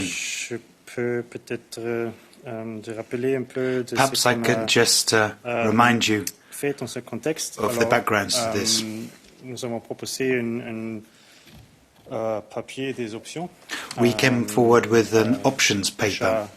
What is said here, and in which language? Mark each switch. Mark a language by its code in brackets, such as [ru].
[fr] Je peux peut-être rappeler un peu de [en] Perhaps I could just remind you [fr] fait dans ce contexte. [en] Of the backgrounds to this. [fr] Nous avons proposé un papier des options. [en] We came forward with an options paper